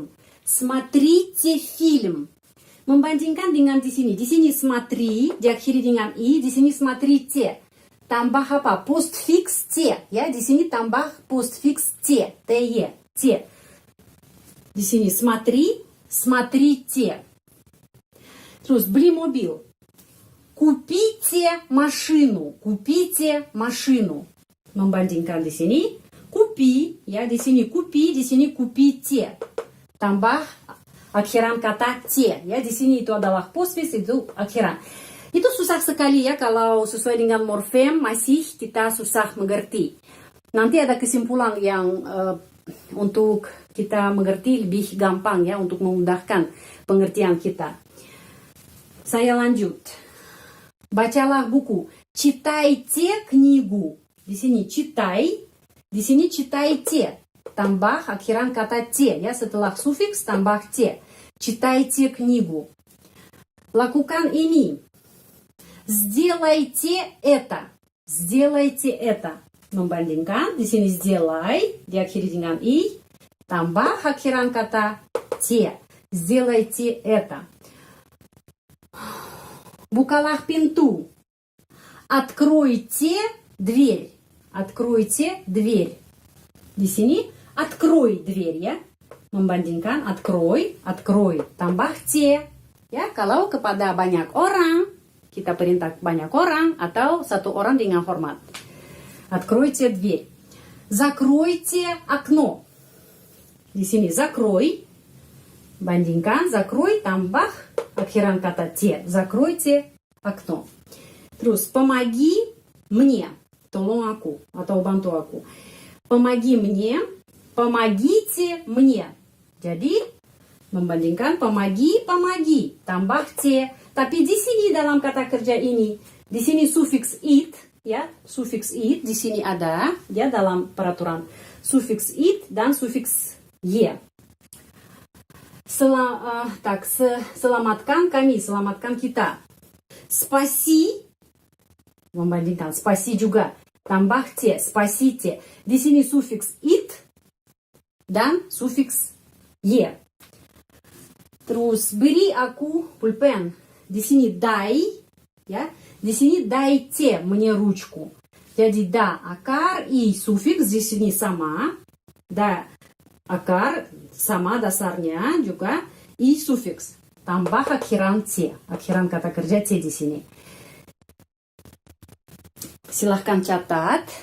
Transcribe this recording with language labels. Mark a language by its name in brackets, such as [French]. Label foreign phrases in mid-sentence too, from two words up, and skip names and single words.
[Russian] Смотрите film. [Indonesian] Membandingkan dengan di sini. Di sini смотри, diakhiri dengan i, di sini смотрите. Tambah apa? Postfix te. Ya, di sini tambah postfix te. Te. Te. Di sini [Russian] смотри, смотрите. [Indonesian] Terus beli mobil. [Russian] Купите машину. Купите машину. [Indonesian] Membandingkan di sini. Купи. Ya, di sini купи, di sini купите. Tambah akhiran kata te. Ya, di sini itu adalah postfix, itu akhiran. Itu susah sekali ya kalau sesuai dengan morfem masih kita susah mengerti. Nanti ada kesimpulan yang untuk kita mengerti lebih gampang ya, untuk memudahkan pengertian kita. Saya lanjut. Bacalah buku. [Russian] Читайте книгу. [Indonesian] Di sini читай, di sini читайте. Tambah akhiran kata te ya, setelah sufiks tambah te. [Russian] Читайте книгу. [Indonesian] Lakukan ini. [Russian] Сделайте это. Сделайте это. [Indonesian] Membandingkan di sini сделай diakhiri dengan i, tambah akhiran kata te. [Russian] Сделайте это. [Indonesian] Bukalah pintu. [Russian] Откройте дверь. Откройте дверь. [Indonesian] Di sini [Russian] открой дверь [Indonesian] ya. Membandingkan [Russian] открой, открой, [Indonesian] tambah te. Ya, kalau kepada banyak orang, kita perintah banyak orang atau satu orang dengan hormat. [Russian] Откройте дверь. Закройте окно. [Indonesian] Di sini закрой. Bandingkan закрой tambah akhiran kata te. [Russian] Закройте окно. Terus помоги мне. [Indonesian] Tolong aku atau bantu aku. [Russian] Помоги мне. Помогите мне. [Indonesian] Jadi membandingkan [Russian] помоги, помоги [Indonesian] tambah te. Tapi di sini dalam kata kerja ini, di sini sufiks it ya, sufiks it di sini ada ya dalam peraturan. Sufiks it dan sufiks ye. Selamatkan kami, selamatkan kita. Спаси, membandingkan спаси juga, tambah te, спасите. Di sini sufiks it dan sufiks ye. Terus beri aku pulpen. Di sini дай, ya. Di sini [Russian] дайте мне ручку. [Indonesian] Jadi da akar i sufiks di sini sama. Da akar sama dasarnya juga i sufiks. Tambah akhiran te, akhiran kata kerja te di sini. Silahkan catat.